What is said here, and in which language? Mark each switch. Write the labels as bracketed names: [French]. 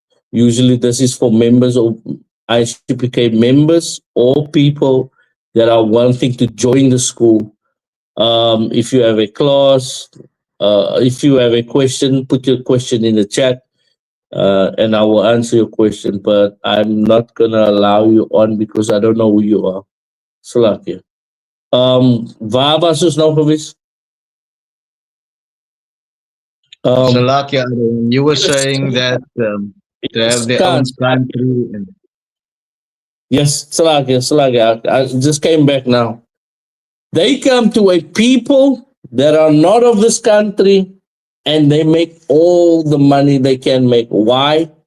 [English] Usually, this is for members of ISUPK members or people that are wanting to join the school. If you have a class, if you have a question, put your question in the chat and I will answer your question. But I'm not going to allow you on because I don't know who you are. Salakia. [Afrikaans] Waar was ons nou geweest? [English] Salakia, you were saying that they have their own country. And yes, Salakia. I just came back now. They come to a people that are not of this country and they make all the money they can make. Why?